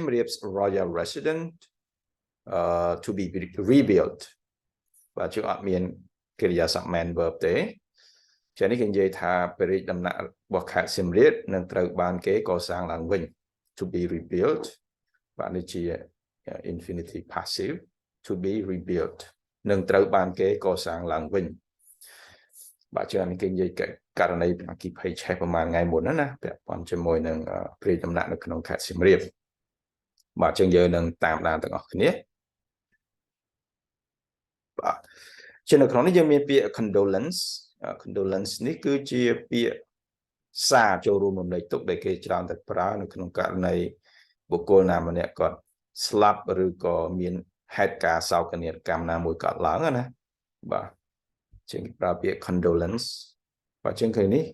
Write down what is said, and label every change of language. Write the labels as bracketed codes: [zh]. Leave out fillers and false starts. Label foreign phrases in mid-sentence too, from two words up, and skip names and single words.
[en] Reap's Royal Residence to be rebuilt [km] បាទជាងអត់មានកិរិយាសព្ទ [en] main verb [km] ទេជានេះគេនិយាយថាព្រះរាជ ដំណាក់របស់ខេត្តសៀមរាបនឹងត្រូវបានគេកសាងឡើងវិញ [en] to be rebuilt [km] បាទនេះជា [en] infinitive passive to be rebuilt [km] នឹងត្រូវបានគេកសាងឡើងវិញបាទជានេះគេនិយាយករណីអគ្គិភ័យឆេះប្រហែលថ្ងៃមុនណាពាក់ព័ន្ធជាមួយនឹងព្រះរាជដំណាក់នៅក្នុងខេត្តសៀមរាបបាទជាងយើងនឹងតាមដានទាំងអស់គ្នា បាទជានៅក្នុងនេះយើងមានពាក្យ condolence នេះគឺជាពាក្យសារចូលរួមរំលែកទុក្ខដែលគេច្រើនតែប្រើនៅក្នុងករណីបុគ្គលណាម្នាក់គាត់ស្លាប់ឬក៏មានហេតុការណ៍សោកនាដកម្មណាមួយកើតឡើងណាបាទជាងគេប្រើពាក្យ condolence បាទជាងឃើញនេះ